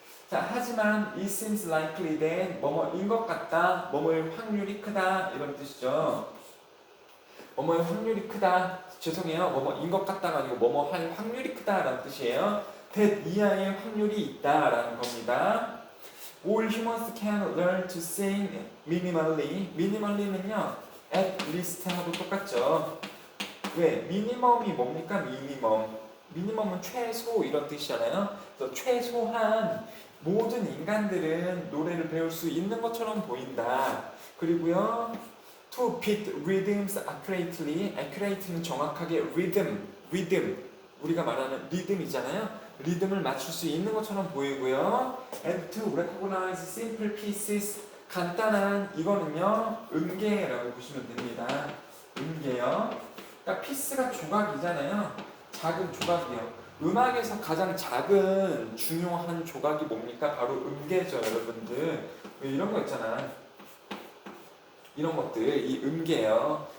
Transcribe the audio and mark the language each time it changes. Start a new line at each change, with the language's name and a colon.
Korean: 자, 하지만
English: it seems likely that
Korean: 뭐뭐인 것 같다, 뭐뭐의 확률이 크다, 이런 뜻이죠. 뭐뭐의 확률이 크다, 죄송해요, 뭐뭐인 것 같다가 아니고 뭐뭐 할 확률이 크다라는 뜻이에요. that 이하의 확률이 있다라는 겁니다.
English: All humans can learn to sing minimally.
Korean: minimally,는요
English: at least
Korean: 하고 똑같죠. 왜? 미니멈이 뭡니까? 미니멈은 최소 이런 뜻이잖아요. 그래서 최소한 모든 인간들은 노래를 배울 수 있는 것처럼 보인다. 그리고요,
English: to beat rhythms accurately.
Korean: accurate는 정확하게, rhythm, 우리가 말하는 리듬이잖아요. 리듬을 맞출 수 있는 것처럼 보이고요.
English: and to recognize simple pieces.
Korean: 간단한, 이거는요 음계라고 보시면 됩니다. 음계요. 그러니까 피스가 조각이잖아요. 작은 조각이요. 음악에서 가장 작은 중요한 조각이 뭡니까? 바로 음계죠, 여러분들. 이런 거 있잖아. 이런 것들, 이 음계요.